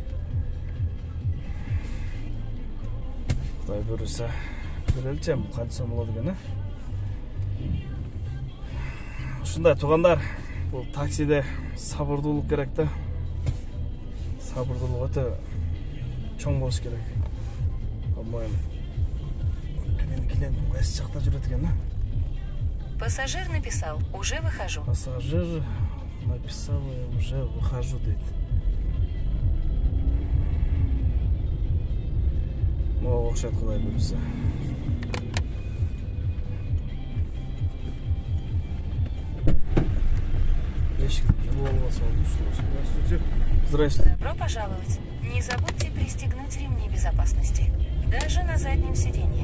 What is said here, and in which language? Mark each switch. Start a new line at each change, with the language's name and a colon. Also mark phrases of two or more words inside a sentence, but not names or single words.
Kyrgyz: Кудай буйруса көрөлчүм канча болот экен, Ушундай туугандар, бул таксиде сабырдуулук керек да. Сабырдуулук өтө чоң болуш керек. По-моему, клиент кайсы жакта жүрөт экен,
Russian: Пассажир написал: уже выхожу. Пассажир написал: я уже выхожу,
Kyrgyz: дейт. Ну, окшойт, Кудай буйруса.
Russian: Здравствуйте. Добро пожаловать. Не забудьте пристегнуть ремни безопасности. Даже на заднем сиденье.